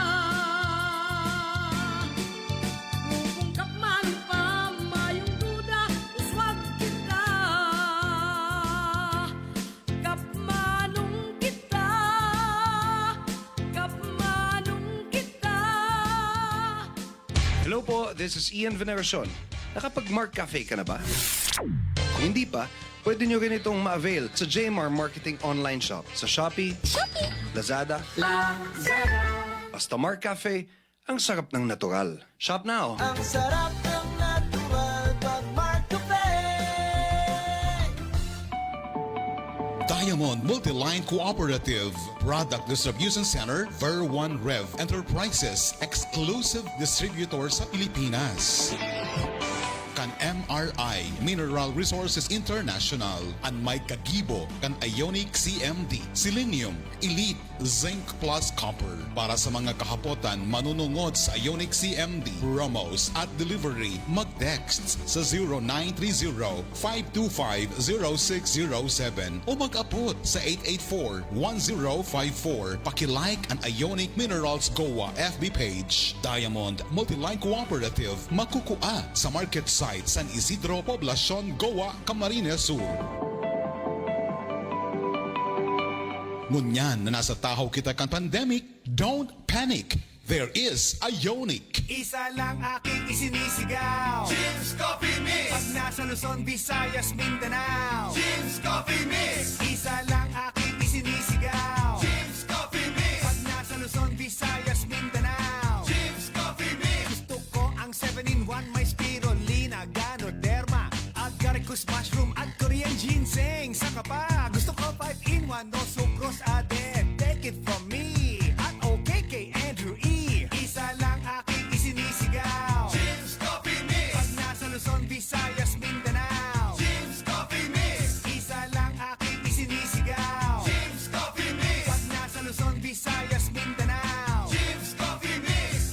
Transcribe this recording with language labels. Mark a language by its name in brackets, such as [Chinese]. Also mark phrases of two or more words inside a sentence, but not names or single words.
[Bikol] Yung kapman pa, mayong duda, iswag kita. Kapmanong kita, kapmanong kita. [Filipino] Hello po, [English] this is Ian Veneracion. [Filipino] Nakapag-Mark Cafe ka na ba? Kung hindi pa, pwede nyo rin itong ma-avail sa JMR Marketing Online Shop sa Shopee, Lazada, basta Mark Cafe, ang sarap ng natural. [English] Shop now! [Filipino] Ang sarap ng natural pag Mark Cafe. Diamond Multiline Cooperative Product Distribution Center, Ver 1 Rev Enterprises, [English] exclusive distributor [Filipino] sa Pilipinas. [Bikol] Kan MRI Mineral Resources International, ang may kagibo kan Ionic CMD, Selenium, Elite, Zinc Plus Copper. Para sa mga kahapotan manunungod sa Ionic CMD, promos at delivery, mag-text sa 0930-525-0607 o mag-upload sa 884-1054. [Filipino] Pakilike ang Ionic Minerals Goa FB page. [Bikol] Diamond Multiline Cooperative, makukua sa market site San Isidro, Poblacion, Goa, Camarines Sur. Ngunyan na nasa tahaw kita kan pandemic, [English] don't panic. There is Ionic. [Filipino] Isa lang aking isinisigaw, Jim's Coffee Mix. Pag nasa Luzon, Visayas, Mindanao, Jim's Coffee Mix. Isa lang aking isinisigaw, Jim's Coffee Mix. Pag nasa Luzon, Visayas, Mindanao, Jim's Coffee Mix. Gusto ko ang 7-in-1, may spirulina, ganoderma, at garicus mushroom at Korean ginseng. Saka pa, gusto ko 5-in-1, [English] no sucrose added. Take it from me, [Filipino] at okay kay Andrew E. Isa lang aking isinisigaw, Jim's Coffee Mix. Pag nasa Luzon, Visayas, Mindanao, Jim's Coffee Mix. Isa lang aking isinisigaw, Jim's Coffee Mix. Pag nasa Luzon, Visayas, Mindanao, Jim's Coffee Mix.